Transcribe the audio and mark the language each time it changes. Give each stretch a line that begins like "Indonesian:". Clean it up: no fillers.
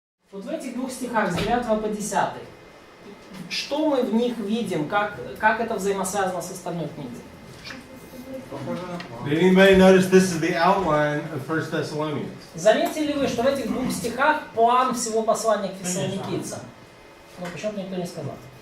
Russian: Вот в этих двух стихах с 9 по 10, что мы в них видим, как это взаимосвязано с остальной книгой?
English: Did anybody notice this is the outline of 1 Thessalonians?
Russian: Заметили вы, что в этих двух стихах план всего послания к Фессалоникийцам? Ну, почему-то никто не сказал.